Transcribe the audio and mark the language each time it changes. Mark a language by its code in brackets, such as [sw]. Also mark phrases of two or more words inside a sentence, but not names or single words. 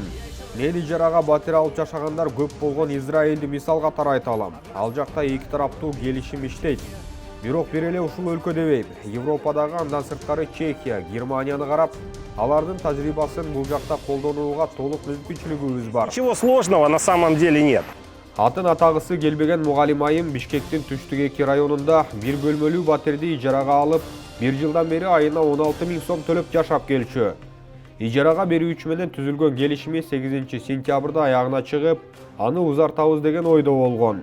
[ky] Мен ижарага батир алып жашагандар көп болгон Израилди мисал катары айта алам. Ал жакта эки тараптуу келишим иштейт. Бирок бир эле ушул өлкө дебейм. Европадагы андан сырткары Чехия, Германияны карап, алардын тажрыйбасын бул жакта колдонууга толук мүмкүнчүлүгүбүз бар. [ru] Ничего сложного на самом деле нет. [ky] Атын атагысы келбеген мугалим айым Бишкектин түштүк 2 районунда бир бөлмөлүү батирди ижарага алып, бир жылдан бери айына 16 000 сом төлөп жашап келчү. Ижарага берүүчү менен түзүлгөн келишими 8 сентябрда аягына чыгып, аны узартабыз деген ойдо болгон.